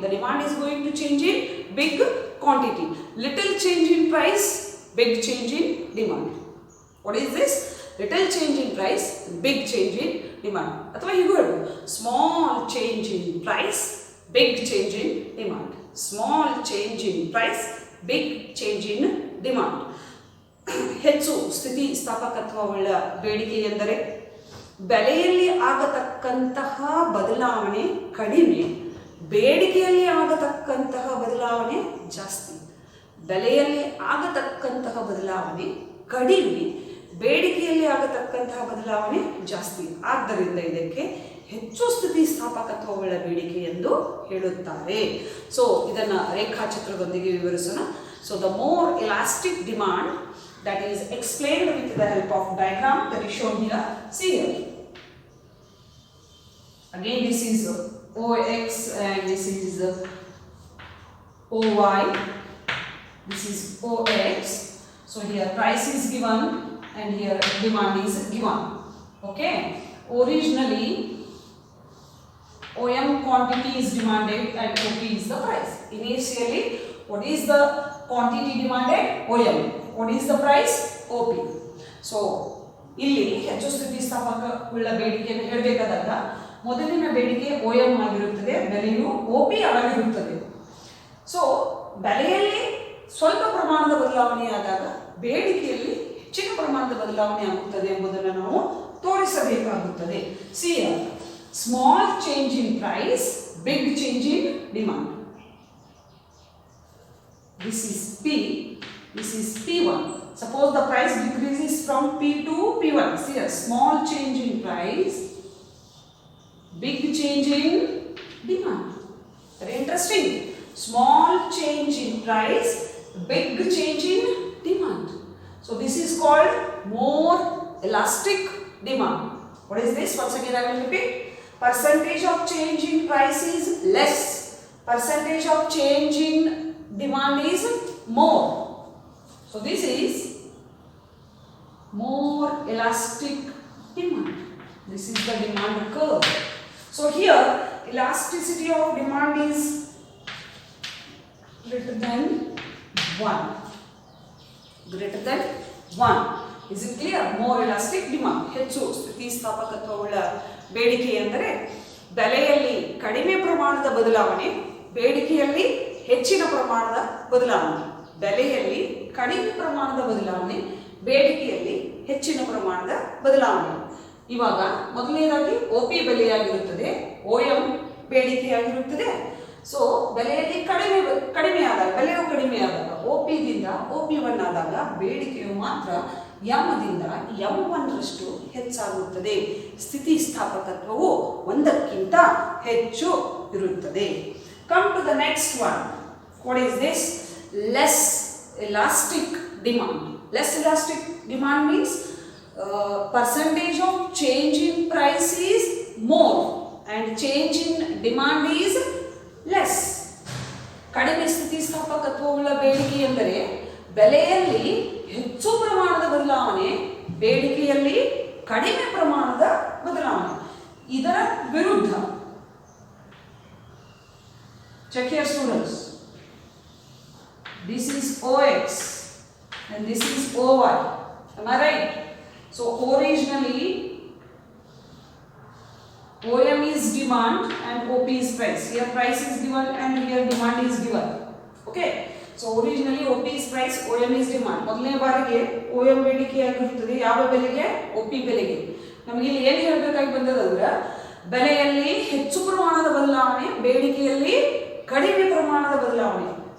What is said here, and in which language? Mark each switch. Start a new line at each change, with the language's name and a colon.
English: The demand is going to change in big quantity. Little change in price, big change in demand. What is this? Little change in price, big change in demand.
Kannada: Athwa hige heಳಬಹುದು,
English: small change in price, big change in demand. Small change in price, big change in demand.
Kannada: ಹೆಚ್ಚು ಸ್ಥಿತಿ ಸ್ಥಾಪಕತ್ವವುಳ್ಳ ಬೇಡಿಕೆ ಎಂದರೆ ಬೆಲೆಯಲ್ಲಿ ಆಗತಕ್ಕಂತಹ ಬದಲಾವಣೆ ಕಡಿಮೆ, ಬೇಡಿಕೆಯಲ್ಲಿ ಆಗತಕ್ಕಂತಹ ಬದಲಾವಣೆ ಜಾಸ್ತಿ. ಬೆಲೆಯಲ್ಲಿ ಆಗತಕ್ಕಂತಹ ಬದಲಾವಣೆ ಕಡಿಮೆ, ಬೇಡಿಕೆಯಲ್ಲಿ ಆಗತಕ್ಕಂತಹ ಬದಲಾವಣೆ ಜಾಸ್ತಿ. ಆದ್ದರಿಂದ ಇದಕ್ಕೆ ಹೆಚ್ಚು ಸ್ಥಿತಿ ಸ್ಥಾಪಕತ್ವವುಳ್ಳ ಬೇಡಿಕೆ ಎಂದು ಹೇಳುತ್ತಾರೆ. ಸೊ ಇದನ್ನು ರೇಖಾಚಿತ್ರದೊಂದಿಗೆ ವಿವರಿಸೋಣ.
English: So the more elastic demand, that is explained with the help of diagram that is shown here. See here. Again this is OX and this is OY. This is OX. So here price is given and here demand is given. Okay. Originally OM quantity is demanded and OP is the price. Initially what is the quantity demanded? OM. What is the price? OP.
Kannada: So ಇಲ್ಲಿ ಹೆಚ್ಚು ಸ್ಥಿತಿಸ್ಥಾಪಕವುಳ್ಳ ಬೇಡಿಕೆಯನ್ನು ಹೇಳಬೇಕಾದಾಗ ಮೊದಲಿನ ಬೇಡಿಕೆ OM ಆಗಿರುತ್ತದೆ, ಬೆಲೆಯು OP ಆಗಿರುತ್ತದೆ. So ಬೆಲೆಯಲ್ಲಿ ಸ್ವಲ್ಪ ಪ್ರಮಾಣದ ಬದಲಾವಣೆಯಾದಾಗ ಬೇಡಿಕೆಯಲ್ಲಿ ಹೆಚ್ಚಿನ ಪ್ರಮಾಣದ ಬದಲಾವಣೆ ಆಗುತ್ತದೆ ಎಂಬುದನ್ನು ನಾವು ತೋರಿಸಬೇಕಾಗುತ್ತದೆ.
English: See here, small change in price, big change in demand. This is P. This is P1. Suppose the price decreases from P to P1. See a small change in price, big change in demand. Very interesting. Small change in price, big change in demand. So this is called more elastic demand. What is this? Once again I will repeat. Percentage of change in price is less. Percentage of change in demand is more. So this is more elastic demand. This is the demand curve. So here elasticity of demand is greater than 1. Greater than 1. Is it clear? More elastic demand.
Kannada: ಹೆಚ್ಚು ಸ್ಥಿತಿಸ್ಥಾಪಕತ್ವವುಳ್ಳ ಬೇಡಿಕೆ ಎಂದರೆ ಬೆಲೆಯಲ್ಲಿ ಕಡಿಮೆ ಪ್ರಮಾಣದ ಬದಲಾವಣೆ, ಬೇಡಿಕೆಯಲ್ಲಿ ಹೆಚ್ಚಿನ ಪ್ರಮಾಣದ ಬದಲಾವಣೆ. ಬೆಲೆಯಲ್ಲಿ ಕಡಿಮೆ ಪ್ರಮಾಣದ ಬದಲಾವಣೆ, ಬೇಡಿಕೆಯಲ್ಲಿ ಹೆಚ್ಚಿನ ಪ್ರಮಾಣದ ಬದಲಾವಣೆ. ಇವಾಗ ಮೊದಲನೇದಾಗಿ OP ಬೆಲೆಯಾಗಿರುತ್ತದೆ, OM ಬೇಡಿಕೆಯಾಗಿರುತ್ತದೆ. ಸೊ ಬೆಲೆಯಲ್ಲಿ ಕಡಿಮೆ ಆದಾಗ, ಬೆಲೆಯು ಕಡಿಮೆ ಆದಾಗ OP ದಿಂದ OP1 ಆದಾಗ ಬೇಡಿಕೆಯು ಮಾತ್ರ M-ದಿಂದ M1ರಷ್ಟು ಹೆಚ್ಚಾಗುತ್ತದೆ. ಸ್ಥಿತಿಸ್ಥಾಪಕತ್ವವು 1ಕ್ಕಿಂತ ಹೆಚ್ಚು ಇರುತ್ತದೆ.
English: Come to the next one. What is this? Less elastic demand. Less elastic demand means percentage of change in price is more and change in demand is less.
Kannada: ಕಡಿಮೆ ಸ್ಥಿತಿಸ್ಥಾಪಕತ್ವವುಳ್ಳ ಬೇಡಿಕೆ ಎಂದರೆ ಬೆಲೆಯಲ್ಲಿ ಹೆಚ್ಚು ಪ್ರಮಾಣದ ಬದಲಾವಣೆ, ಬೇಡಿಕೆಯಲ್ಲಿ ಕಡಿಮೆ ಪ್ರಮಾಣದ ಬದಲಾವಣೆ. ಇದರ ವಿರುದ್ಧ. Check here students. This is OX and this is OY. Am I right? So originally OM is demand and OP is price. Here price is given and here demand is given. Okay. So originally OP is price, OM is demand. ಮೊದಲನೇ ಬಾರಿಗೆ OM ಬೇಡಿಕೆ ಆಗಿರುತ್ತದೆ ಯಾವ ಬೆಲೆಗೆ? OP ಬೆಲೆಗೆ. ನಮಗೆ ಇಲ್ಲಿ ಏನು ಹೇಳಬೇಕಾಗಿ ಬಂದದಂದ್ರೆ ಬೆಲೆಯಲ್ಲಿ ಹೆಚ್ಚು ಪ್ರಮಾಣದ ಬದಲಾವಣೆ, ಬೇಡಿಕೆಯಲ್ಲಿ ಕಡಿಮೆ ಪ್ರಮಾಣದ ಬದಲಾವಣೆ.